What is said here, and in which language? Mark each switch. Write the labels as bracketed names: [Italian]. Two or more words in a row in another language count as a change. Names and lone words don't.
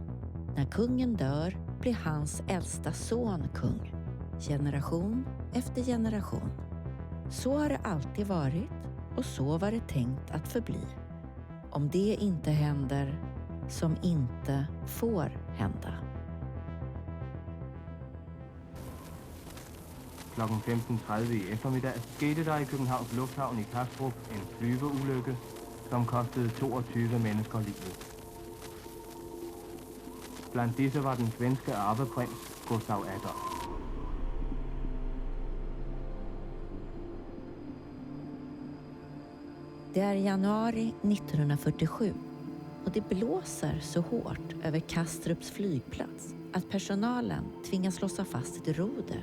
[Swedish] När kungen dör blir hans äldsta son kung, generation efter generation. Så har det alltid varit och så var det tänkt att förbli. Om det inte händer som inte får hända. [Danish] Klokken 15.30 i eftermiddag skete der i Københavns Lufthavn i Kastrup en flyveulykke, som kostede 22 mennesker livet. Blandt disse var den svenske arveprins Gustav Adolf. [Swedish] Det är januari 1947 och det blåser så hårt över Kastrups flygplats att personalen tvingas låsa fast ett roder.